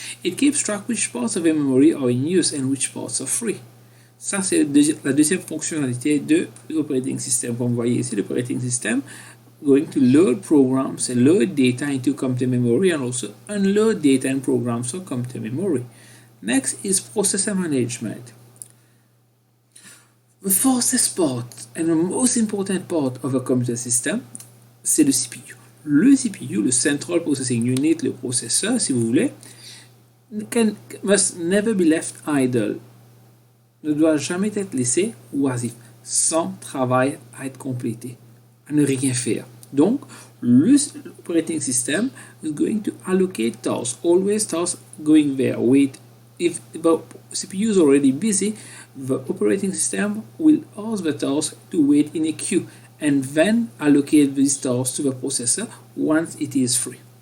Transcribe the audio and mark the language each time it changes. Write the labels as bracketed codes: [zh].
[en] It keeps track which parts of the memory are in use and which parts are free. [fr] Ça, c'est la deuxième fonctionnalité de l'operating system. Comme vous voyez ici, [en] l'operating system going to load programs and load data into computer memory and also unload data and programs from computer memory. Next is processor management. The fastest part and the most important part of a computer system, [fr] c'est le CPU. Le CPU, le Central Processing Unit, le processeur, si vous voulez, [en] must never be left idle. [fr] Ne doit jamais être laissé oisif, sans travail à être complété, à ne rien faire. [en] Donc, l'operating system is going to allocate tasks, always tasks going there. Wait, if the CPU is already busy, the operating system will ask the task to wait in a queue and then allocate these tasks to the processor once it is free.